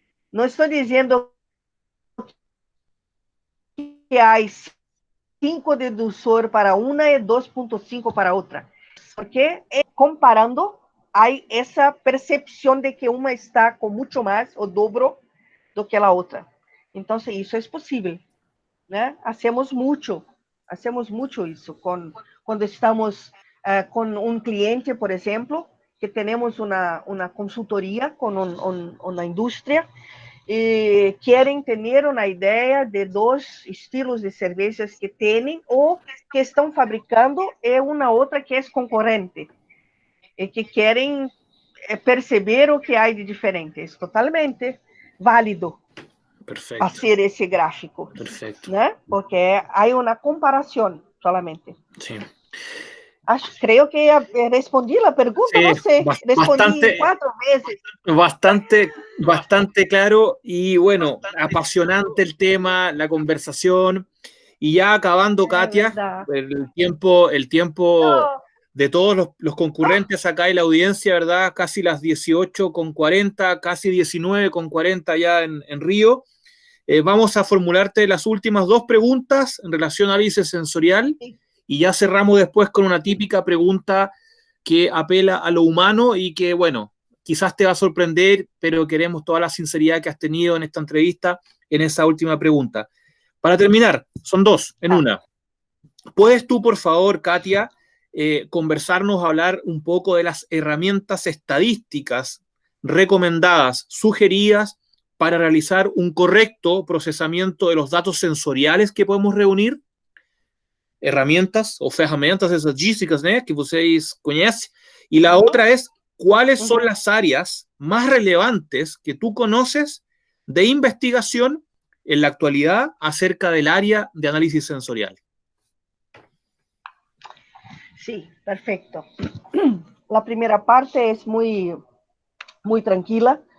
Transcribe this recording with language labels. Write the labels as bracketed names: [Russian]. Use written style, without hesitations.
[Spanish] No estoy diciendo que hay 5 de dulzor para una y 2,5 para otra. Porque comparando, hay esa percepción de que una está con mucho más [Portuguese] o dobro do que [Spanish] la otra. Entonces, eso es posible, ¿no? Hacemos mucho [Portuguese] isso quando estamos com um cliente, por exemplo, que temos uma consultoria com uma indústria e querem ter uma ideia de dois estilos de cervejas que têm ou que estão fabricando e uma outra que é concorrente e que querem perceber o que há de diferente. É totalmente válido [Spanish] perfecto, [Portuguese] fazer esse gráfico, [Spanish] perfecto, [Portuguese] né? Porque há uma comparação solamente. [Spanish] sí. Creo que respondí la pregunta, Sí, no sé, respondí bastante, 4 veces. bastante claro y bueno, apasionante el tema, la conversación y ya acabando, Katia, Verdad. el tiempo No, de todos los concurrentes acá y la audiencia, ¿verdad? Casi las 18:40, casi 19:40 ya en Río. Vamos a formularte las últimas 2 preguntas en relación a análisis sensorial sí. y ya cerramos después con una típica pregunta que apela a lo humano y que, bueno, quizás te va a sorprender, pero queremos toda la sinceridad que has tenido en esta entrevista en esa última pregunta. Para terminar, son 2 en una. ¿Puedes tú, por favor, Katia, conversarnos, hablar un poco de las herramientas estadísticas recomendadas, sugeridas para realizar un correcto procesamiento de los datos sensoriales que podemos reunir? [Portuguese] Herramientas ou ferramentas estatísticas, né, que vocês conhecem. [Spanish] E la otra es, ¿cuáles son las áreas más relevantes que tú conoces de investigación en la actualidad acerca del área de análisis sensorial? Sí, perfecto. La primera parte es muy tranquila.